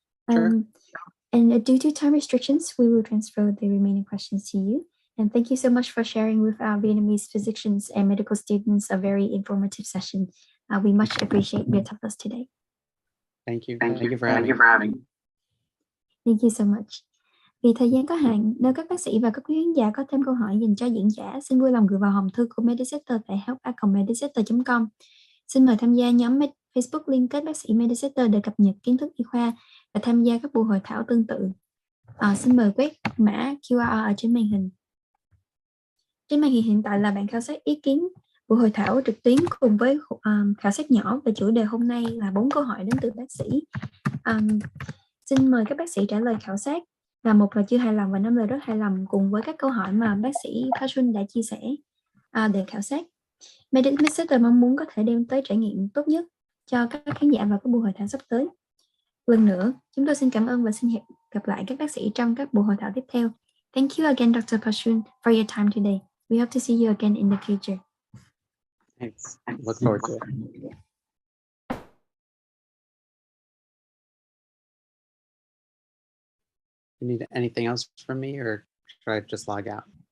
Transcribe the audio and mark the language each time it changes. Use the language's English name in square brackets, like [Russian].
[English] Sure. And due to time restrictions, we will transfer the remaining questions to you. And thank you so much for sharing with our Vietnamese physicians and medical students a very informative session. We much appreciate your talks today. Thank you. Thank you for having me. Thank you so much. [Vietnamese] Vì thời gian có hạn, nếu các bác sĩ và các quý khán giả có thêm câu hỏi dành cho diễn giả, xin vui lòng gửi vào hòm thư của Medisetter tại help@medisetter.com. Xin mời tham gia nhóm Facebook liên kết bác sĩ Medisetter để cập nhật kiến thức y khoa và tham gia các buổi hội thảo tương tự. Xin mời quét mã QR ở trên màn hình. Trên màn hình hiện tại là bạn khảo sát ý kiến buổi hội thảo trực tuyến cùng với khảo sát nhỏ về chủ đề hôm nay là 4 câu hỏi đến từ bác sĩ. Xin mời các bác sĩ trả lời khảo sát là 1 là chưa hài lòng và 5 là rất hài lòng cùng với các câu hỏi mà bác sĩ Pashun đã chia sẻ để khảo sát. Medisetter mong muốn có thể đem tới trải nghiệm tốt nhất cho các khán giả vào các buổi hội thảo sắp tới. Lần nữa, chúng tôi xin cảm ơn và xin hẹn gặp lại các bác sĩ trong các buổi hội thảo tiếp theo. [English] Thank you again, Dr. Pashun, for your time today. We hope to see you again in the future. Thanks. I look forward to it. You need anything else from me, or should I just log out?